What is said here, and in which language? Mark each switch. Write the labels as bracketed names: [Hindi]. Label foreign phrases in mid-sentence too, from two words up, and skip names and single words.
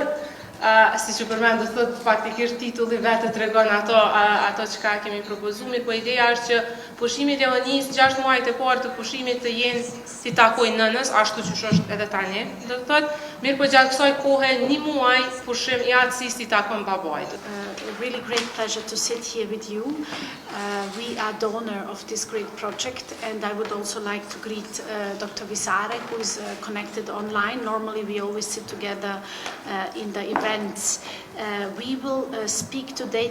[Albanian] Si që përmend do të thotë faktikisht titulli vetë tregon ato çka kemi propozuar, po ideja është që pushimi i lejonisë 6 muajt e parë të pushimit të jenë si takojnë nënës, ashtu siç është edhe tani, do të thotë, mirë po gjatë kësaj kohe 1 muaj pushim i atësisë i takon babait. [English] A really great pleasure to sit here with you. We are donor of this great project, and I would also like to greet Dr. Visare, who is connected online. Normally we always sit together in the events. We will speak today.